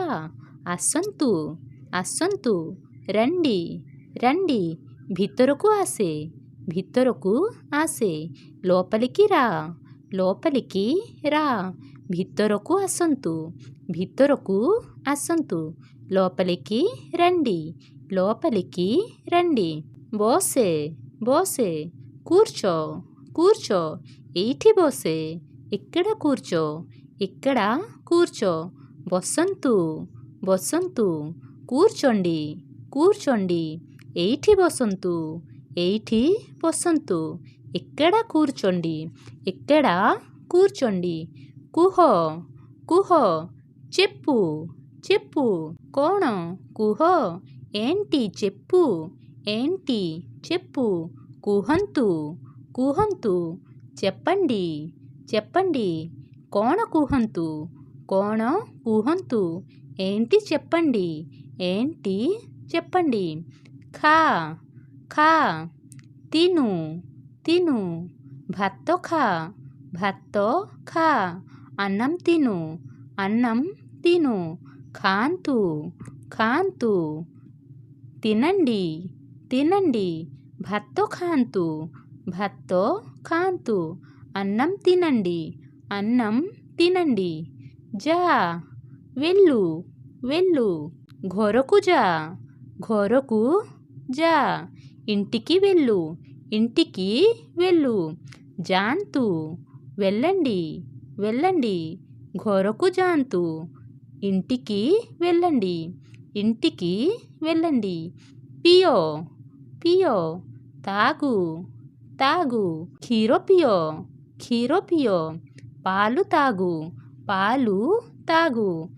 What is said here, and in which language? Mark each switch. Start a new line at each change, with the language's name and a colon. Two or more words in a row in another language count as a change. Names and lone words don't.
Odia: ଆସନ୍ତୁ ଆସନ୍ତୁ।
Telugu: రండి రండి।
Odia: ଭିତରକୁ ଆସେ ଭିତରକୁ ଆସେ।
Telugu: లోపలికి రా
Odia: ଭିତରକୁ ଆସନ୍ତୁ ଭିତରକୁ ଆସନ୍ତୁ।
Telugu: లోపలికి రండి।
Odia: �ବସେ ବସେ।
Telugu: కూర్చో కూర్చో।
Odia: ଏଠି ବସେ
Telugu: ఇక్కడ కూర్చో।
Odia: �ବସନ୍ତୁ ବସନ୍ତୁ।
Telugu: కూర్చోండి కూర్చోండి।
Odia: ଏଠି ବସନ୍ତୁ
Telugu: ఇక్కడ కూర్చోండి।
Odia: କୁହ କୁହ।
Telugu: చెప్పు చెప్పు।
Odia: କଣ କୁହ
Telugu: ఏంటి చెప్పు। కుహంతు చెప్పండి చెప్పండి।
Odia: କଣ କୁହନ୍ତୁ
Telugu: ఏంటి చెప్పండి।
Odia: ଖା ଖା। తిను ଭାତ ଖା।
Telugu: అన్నం తిను।
Odia: खान्तु తినండి। ଭାତ ଖାନ୍ତୁ।
Telugu: అన్నం తినండి।
Odia: जा వెళ్ళు। ଘରକୁ ଯା।
Telugu: ఇంటికి వెళ్ళు।
Odia: जान्तु వెళ్ళండి। ଘରକୁ ଯାନ୍ତୁ
Telugu: ఇంటికి వెళ్ళండి। पियो తాగు। క్షీర पियो పాలు తాగు।